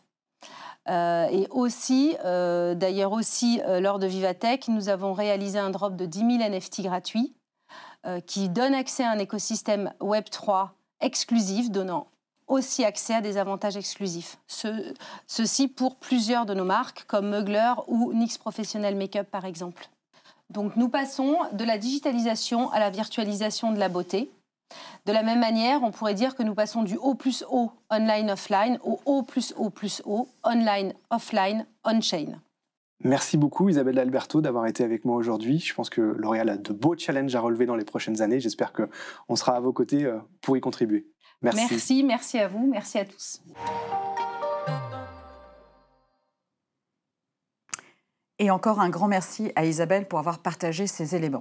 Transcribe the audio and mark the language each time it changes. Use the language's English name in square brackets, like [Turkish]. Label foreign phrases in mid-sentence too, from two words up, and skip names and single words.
[French] Et aussi, d'ailleurs aussi, lors de Vivatech, nous avons réalisé un drop de 10 000 NFT gratuits qui donne accès à un écosystème Web3 exclusif, donnant aussi accès à des avantages exclusifs. Ceci pour plusieurs de nos marques, comme Mugler ou NYX Professional Makeup, par exemple. Donc nous passons de la digitalisation à la virtualisation de la beauté. De la même manière, on pourrait dire que nous passons du O+O, [English] online-offline, [French] au O+O+O, [English] online-offline, [French] on-chain. Merci beaucoup Isabelle Alberto d'avoir été avec moi aujourd'hui. Je pense que L'Oréal a de beaux challenges à relever dans les prochaines années. J'espère qu'on sera à vos côtés pour y contribuer. Merci. Merci à vous, merci à tous. Et encore un grand merci à Isabelle pour avoir partagé ces éléments.